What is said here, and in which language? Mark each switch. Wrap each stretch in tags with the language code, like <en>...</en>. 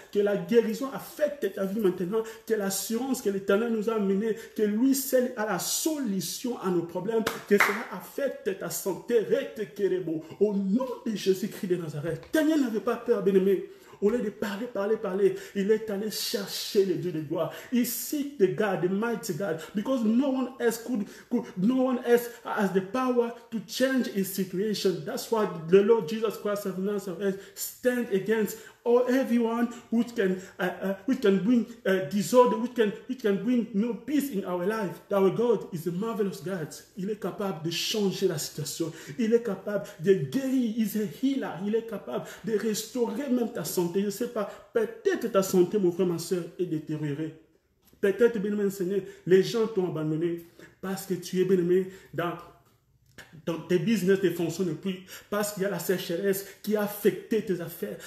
<fr>Que la guérison affecte ta vie maintenant. Que l'assurance que l'Éternel nous a amenée, que lui seul a la solution à nos problèmes. Que cela affecte ta santé. Au nom de Jésus-Christ de Nazareth. Daniel n'avait pas peur, bien-aimé. Au lieu de parler, il est allé chercher le Dieu de gloire.</fr> <en>He seek the God, the mighty God, because no one else has the power to change his situation. That's why the Lord Jesus Christ of Nazareth stand against everyone which can bring disorder, which can bring no peace in our life. Our God is a marvelous God.</en> <fr>Il est capable de changer la situation. Il est capable de guérir. Il est</fr> <en>a healer.</en> <fr>Il est capable de restaurer même ta santé. Je ne sais pas, peut-être ta santé, mon frère, ma soeur, est détériorée. Peut-être, bien-aimé Seigneur, les gens t'ont abandonné parce que tu es bien-aimé dans tes business ne fonctionnent plus parce qu'il y a la sécheresse qui a affecté tes affaires.</fr>